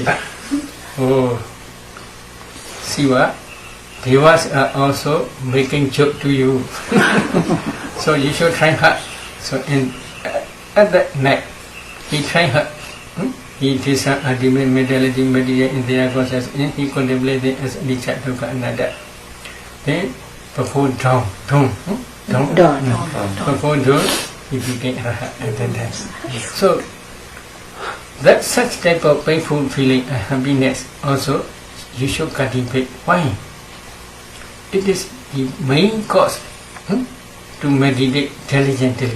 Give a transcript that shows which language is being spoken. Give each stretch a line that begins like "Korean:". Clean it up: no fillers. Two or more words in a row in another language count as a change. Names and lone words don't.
English: Oh, see what? Devas are also making joke to you. So you should try hard. So at that night, he tried hard. He did some ultimate mentality meditation in their process, and he contemplated as
Pali: anicca dukkha anatta.
English: Then before dawn, before dawn, he became arahat at that time. So that such type of painful feeling and happiness also you should cultivate. Why? It is the main cause to meditate diligently.